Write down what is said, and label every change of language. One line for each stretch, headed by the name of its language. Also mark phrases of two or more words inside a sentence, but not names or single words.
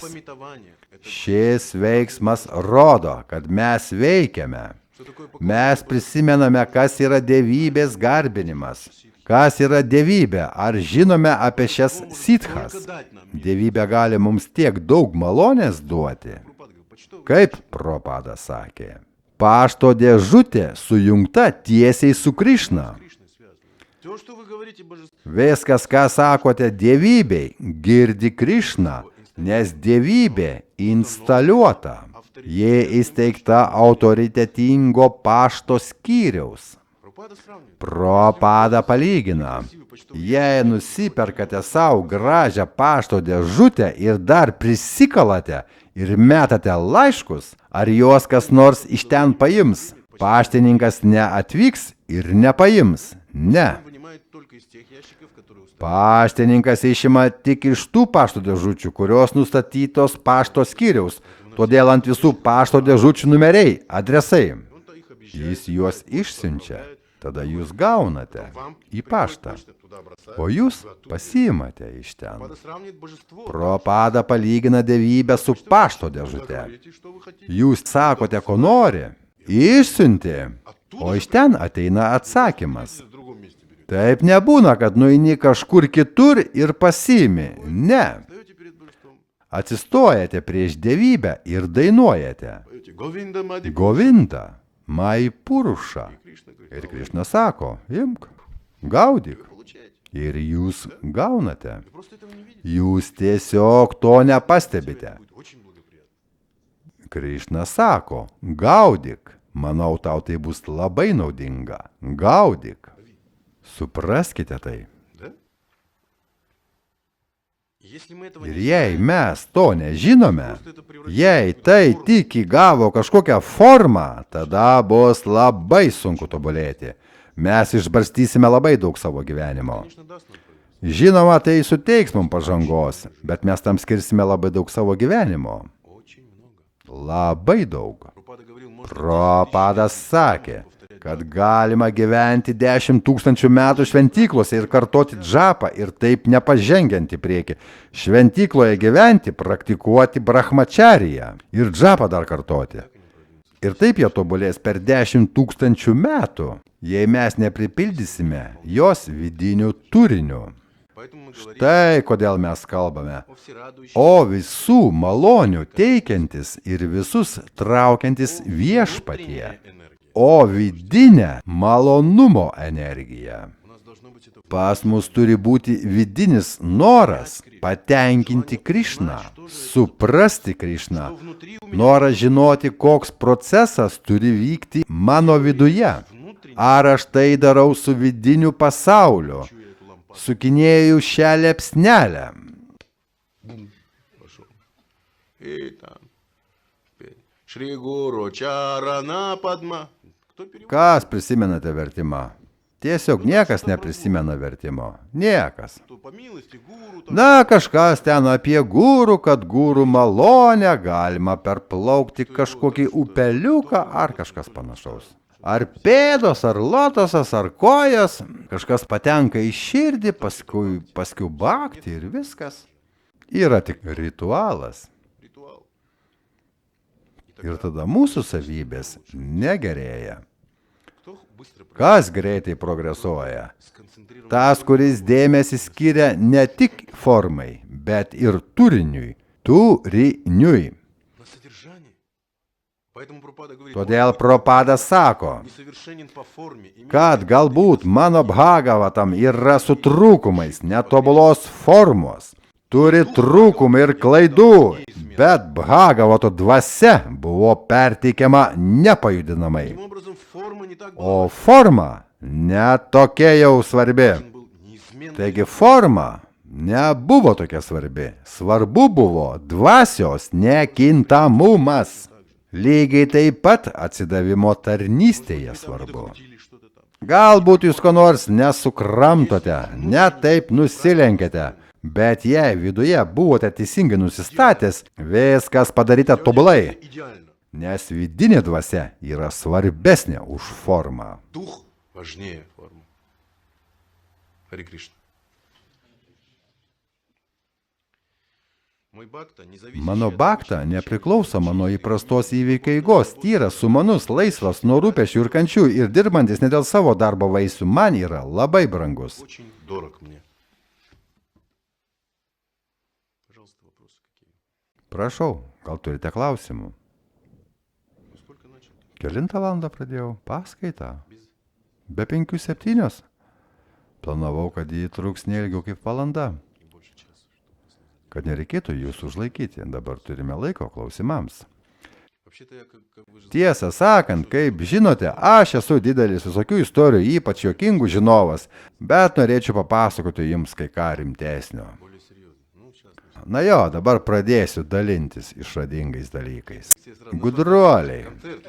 Russian: Пометование. Это
Lithuanian: Šis veiksmas rodo, kad mes veikiame.
Russian: что такое
Lithuanian: Mes prisimename, kas yra dievybės garbinimas. Kas yra dievybė? Ar žinome apie šias sitchas?
Russian: дать нам?
Lithuanian: Dievybė gali mums tiek daug malonės duoti.
Russian: Прабхупада говорит, почтовый
Lithuanian: Kaip Propada sakė, pašto dėžutė sujungta tiesiai su Krišna.
Russian: Кришной связан. Все, что вы говорите, божество,
Lithuanian: Viskas, ką sakote dievybei, girdi Krišna, nes dievybė instaliuota. Ji įsteigta autoritetingo pašto skyriaus.
Russian: Прабхупада сравнивает.
Lithuanian: Propada palygina. Jei nusiperkate savo gražią pašto dėžutę ir dar prisikalate ir metate laiškus, ar juos kas nors iš ten paims? Paštininkas neatvyks ir nepaims. Ne.
Russian: Он вынимает только из тех ящиков, которые установлены.
Lithuanian: Paštininkas išima tik iš tų pašto dėžučių, kurios nustatytos pašto skyriaus. Todėl ant visų pašto dėžučių numeriai, adresai.
Russian: Он-то их объезжает.
Lithuanian: Jis juos išsiunčia. Tada jūs gaunate
Russian: Вам
Lithuanian: į
Russian: приходит
Lithuanian: paštą.
Russian: почта, туда бросает,
Lithuanian: O jūs
Russian: вы оттуда
Lithuanian: pasiimate iš ten.
Russian: Прабхупада сравнивает божество.
Lithuanian: Propada palygina dievybę su pašto
Russian: Вы
Lithuanian: dėžute.
Russian: говорите, что вы хотите.
Lithuanian: Jūs sakote, ko nori, išsiunti, o iš ten ateina atsakymas.
Russian: В другом месте берете.
Lithuanian: Taip nebūna, kad nueini kažkur kitur ir pasiimi. Ne.
Russian: Стоите перед божеством.
Lithuanian: Atsistojate prieš dievybę ir dainuojate.
Russian: Поете Говинда Мади.
Sanskrit: Govinda, Mai Purusha.
Russian: Кришна говорит,
Lithuanian: Ir Krišna sako, imk. Gaudyk.
Russian: Получаете.
Lithuanian: Ir jūs gaunate.
Russian: Вы просто этого не видите.
Lithuanian: Jūs tiesiog to nepastebite.
Russian: Будет очень благоприятно.
Lithuanian: Krišna sako, gaudyk. Manau, tau tai bus labai naudinga. Gaudyk. Supraskite tai.
Russian: Да? Если мы этого
Lithuanian: Ir
Russian: не
Lithuanian: jei
Russian: знаем,
Lithuanian: mes to nežinome,
Russian: просто это превратится
Lithuanian: jei
Russian: в какую-то
Lithuanian: tai
Russian: форму.
Lithuanian: tik įgavo kažkokią formą, tada bus labai sunku tobulėti. Mes išbarstysime labai daug savo gyvenimo.
Russian: Конечно, даст нам повезло.
Lithuanian: Žinoma, tai suteiks mums pažangos, bet mes tam skirsime labai daug savo gyvenimo.
Russian: Очень много.
Lithuanian: Labai daug.
Russian: Прабхупада говорил, можно
Lithuanian: Prabhupadas sakė, kad galima gyventi 10 000 metų šventyklose ir kartoti džapą ir taip nepažengiant į priekį. Šventykloje gyventi, praktikuoti brahmachariją ir džapą dar kartoti. Ir taip jie tobulės per 10 000 metų, jei mes nepripildysime jos vidinių turinių.
Russian: Поэтому мы говорим
Lithuanian: Tai kodėl mes kalbame.
Russian: о всерадующей
Lithuanian: O visų malonių teikiantis ir visus traukiantis viešpatie.
Russian: энергии.
Lithuanian: O vidinė malonumo energija.
Russian: У нас должно быть это
Lithuanian: Pas mus turi būti vidinis noras patenkinti Krišną, suprasti Krišną,
Russian: внутри у меня
Lithuanian: noras žinoti, koks procesas turi vykti mano viduje.
Russian: внутренне
Lithuanian: Ar aš tai darau su vidiniu pasauliu,
Russian: я эту лампаду
Lithuanian: sukinėju šią liepsnelę.
Russian: пошел. И там. Петь.
Sanskrit: श्री गुरु चरण पद्म.
Russian: Кто переводит?
Lithuanian: Kas prisimenate vertimą? Tiesiog niekas neprisimena vertimo. Niekas.
Russian: То по милости гуру. Там,
Lithuanian: Na, kažkas ten apie gūrų, kad gūrų malonę galima perplaukti kažkokį upeliuką ar kažkas panašaus. Ar pėdos, ar lotosas, ar kojas. Kažkas patenka į širdį, paskui bakti ir viskas. Yra tik ritualas.
Russian: ритуал.
Lithuanian: Ir tada mūsų savybės negerėja.
Russian: Кто быстро
Lithuanian: Kas greitai progresuoja?
Russian: сконцентрирован
Lithuanian: Tas, kuris dėmesį skiria ne tik formai, bet ir turiniui. Turiniui.
Russian: на содержании. Поэтому Прабхупада говорит,
Lithuanian: Todėl Prabhupadas sako,
Russian: несовершенен по форме. имеет
Lithuanian: kad galbūt mano Bhagavatam yra su trūkumais, netobulos formos, turi trūkumų ir klaidų, bet Bhagavato dvasia buvo perteikiama nepajudinamai.
Russian: Таким образом, форма не так была.
Lithuanian: O forma netokia jau svarbi.
Russian: Он был неизменный.
Lithuanian: Taigi forma nebuvo tokia svarbi. Svarbu buvo dvasios nekintamumas. Lygiai taip pat atsidavimo tarnystėje svarbu.
Russian: Или что-то там.
Lithuanian: Galbūt jūs ko nors nesukramtote, netaip nusilenkėte, bet jei viduje buvote teisingai nusistatęs, viskas padaryta tobulai,
Russian: Идеально.
Lithuanian: nes vidinė dvasia yra svarbesnė už formą.
Russian: Дух важнее формы. Хари Кришна. Мой бхакта, независящий
Lithuanian: Mano
Russian: от
Lithuanian: bakta
Russian: обычных
Lithuanian: nepriklausoma nuo įprastos įvykių eigos, tyras, sumanus, laisvas nuo rūpesčių ir kančių ir dirbantis ne dėl savo darbo vaisių man yra labai brangus.
Russian: очень дорог мне. Пожалуйста, вопросы какие?
Lithuanian: Prašau, gal turite klausimų?
Russian: Ну, сколько начал?
Lithuanian: Kelintą valandą pradėjau paskaitą?
Russian: Без...
Lithuanian: Be 5-7. Planavau, kad jį truks neilgiau kaip valanda,
Russian: И больше часа.
Lithuanian: kad nereikėtų jūsų užlaikyti. Dabar turime laiko klausimams.
Russian: Вообще-то я, как вы же
Lithuanian: Tiesą sakant, kaip žinote, aš esu didelis visokių istorijų, ypač juokingų žinovas, bet norėčiau papasakoti jums kai ką rimtesnio.
Russian: более серьезно. Ну, сейчас.
Lithuanian: Na jo, dabar pradėsiu dalintis išradingais dalykais.
Russian: Все сразу.
Lithuanian: Gudruoliai,
Russian: Концерт.